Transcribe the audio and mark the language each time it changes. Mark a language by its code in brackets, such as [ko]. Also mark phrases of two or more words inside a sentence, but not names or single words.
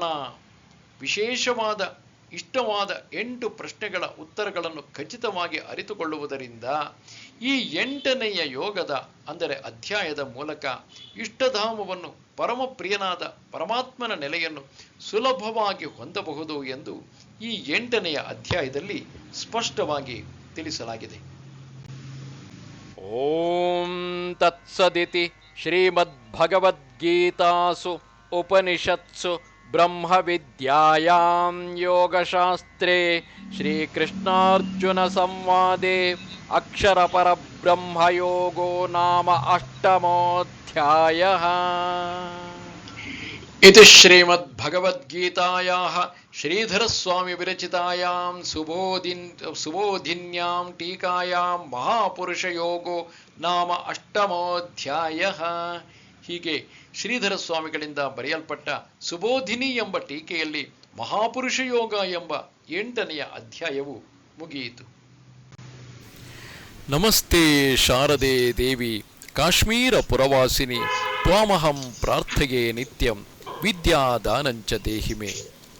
[kn] ವಿಶೇಷವಾದ, ಇಷ್ಟವಾದ 8 ಪ್ರಶ್ನೆಗಳ ಉತ್ತರಗಳನ್ನು ಖಚಿತವಾಗಿ ಅರಿತುಕೊಳ್ಳುವುದರಿಂದ ಈ 8ನೆಯ ಯೋಗದ, ಅಂದರೆ ಅಧ್ಯಾಯದ ಮೂಲಕ ಇಷ್ಟಧಾಮವನ್ನು, ಪರಮಪ್ರಿಯನಾದ ಪರಮಾತ್ಮನ ನೆಲೆಯನ್ನು ಸುಲಭವಾಗಿ ಹೊಂದಬಹುದು ಎಂದು ಈ 8ನೆಯ ಅಧ್ಯಾಯದಲ್ಲಿ ಸ್ಪಷ್ಟವಾಗಿ ತಿಳಿಸಲಾಗಿದೆ. [sa] ಓಂ ತತ್ಸದಿತಿ ಶ್ರೀಮದ್ಭಗವದ್ಗೀತಾಸು ಉಪನಿಷತ್ಸು ब्रह्मविद्यायां योगशास्त्रे श्रीकृष्णार्जुनसंवादे अक्षरपरब्रह्मयोगो नाम अष्टमोऽध्यायः। इति श्रीमद्भगवद्गीतायाः श्रीधरस्वामिविरचितायां सुबोधिन्यां टीकायां महापुरुषयोगो ನಾಮ ಅಷ್ಟಮೋಧ್ಯಾಯ. [kn] ಹೀಗೆ ಶ್ರೀಧರ ಸ್ವಾಮಿಗಳಿಂದ ಬರೆಯಲ್ಪಟ್ಟ ಸುಬೋಧಿನಿ ಎಂಬ ಟೀಕೆಯಲ್ಲಿ ಮಹಾಪುರುಷ ಯೋಗ ಎಂಬ 8ನೆಯ ಅಧ್ಯಾಯವು ಮುಗಿಯಿತು. [sa] ನಮಸ್ತೆ ಶಾರದೆ ದೇವಿ ಕಾಶ್ಮೀರ ಪುರವಾಸಿನಿ ತ್ವಾಮಹಂ ಪ್ರಾರ್ಥಯೇ ನಿತ್ಯಂ ವಿದ್ಯಾದಾನಂಚ ದೇಹಿಮೆ.